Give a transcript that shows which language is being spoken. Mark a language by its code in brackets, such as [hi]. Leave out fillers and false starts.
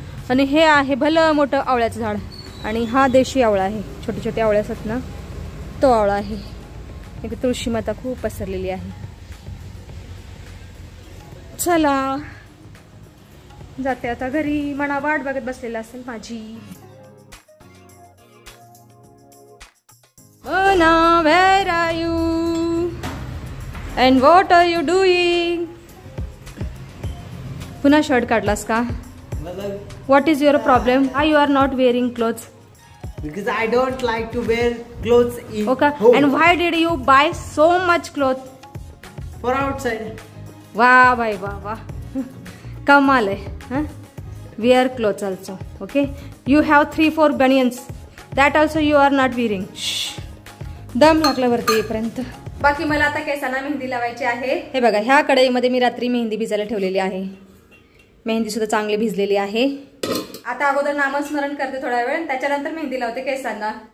[mr] आणि हे आहे भलं मोठं आवळ्याचं झाड. आणि हा देशी आवळा आहे. छोटे छोटे आवळे असतात ना तो आवळा आहे. एक तुळशी माता खूप पसरलेली आहे. चला जाते आता घरी. मना वाट बघत बसलेला असेल माझी. [en] मना where are you and what are you doing? [mr] पुन्हा शर्ट काढलास का? [en] What is your problem? Why you are not wearing clothes? Because I don't like to wear clothes in Okay. home. And why did you buy so much clothes? For outside. [mr] वाह भाई वाह वाह. कमाल आहे. [en] Wear clothes also. Okay. You have 3-4 bunions. That also you are not wearing. [mr] दम लागला वरती येईपर्यंत. बाकी मला आता केसांना मेहंदी लावायची आहे. हे बघा ह्या कढईमध्ये मी रात्री मेहंदी भिजायला ठेवलेली आहे. मेहंदी सुद्धा चांगली भिजलेली आहे. आता अगोदर नामस्मरण करते थोडा वेळ, त्याच्यानंतर मेहंदी लावते केसांना.